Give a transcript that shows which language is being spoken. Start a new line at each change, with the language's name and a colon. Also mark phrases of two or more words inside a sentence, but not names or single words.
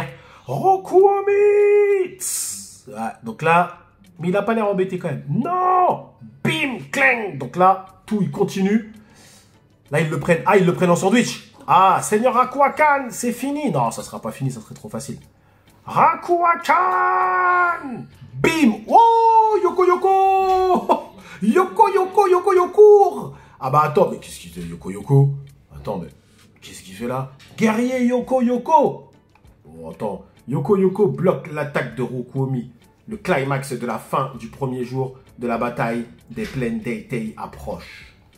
French: Rokuomi! Ouais, donc là, mais il n'a pas l'air embêté quand même. Non! Bim! Clang! Donc là, Tout, il continue. Là, ils le prennent. Ah, ils le prennent en sandwich. Ah, Seigneur Rakuakan, c'est fini. Non, ça sera pas fini, ça serait trop facile. Rakuakan! Bim! Oh! Yoko Yoko! Yoko Yoko Yoko Yoko! Ah bah attends, mais qu'est-ce qu'il fait Yoko Yoko? Attends, mais qu'est-ce qu'il fait là? Guerrier Yoko Yoko! Bon, attends. Yoko Yoko bloque l'attaque de Rokuomi. Le climax de la fin du premier jour de la bataille des plaines d'Eitei approche.